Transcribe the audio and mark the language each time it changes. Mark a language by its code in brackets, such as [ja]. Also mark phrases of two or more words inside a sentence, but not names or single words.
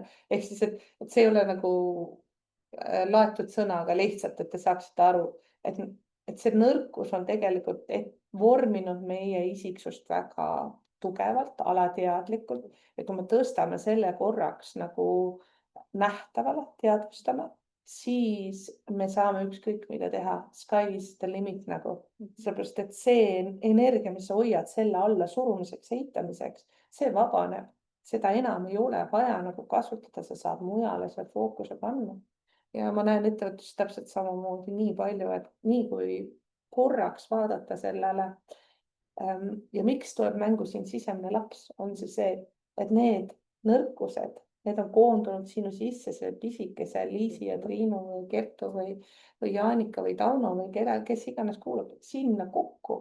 [et] Ehk siis, et see ei ole nagu laetud sõna, aga lihtsalt, et te saaksite aru, et see nõrkus on tegelikult vorminud meie isiksust väga tugevalt, alateadlikult ja kui me tõstame selle korraks nagu nähtavale, teadvustame, siis me saame ükskõik mida teha. [en] Sky is the limit [et] nagu. Sellepärast, et see energia, mis sa hoiad selle alla surumiseks, eitamiseks, see vabaneb. Seda enam ei ole vaja nagu kasutada, sa saad mujale see fookuse panna. Ja ma näen ettevõtlust täpselt samamoodi nii palju, et nii kui korraks vaadata sellele ja miks tuleb mängu siin sisemine laps, on see, et need nõrkused, need on koondunud sinu sisse selle pisikese Liisi ja Triinu või Kertu või Jaanika või Tauno või kes iganes kuulab sinna kokku.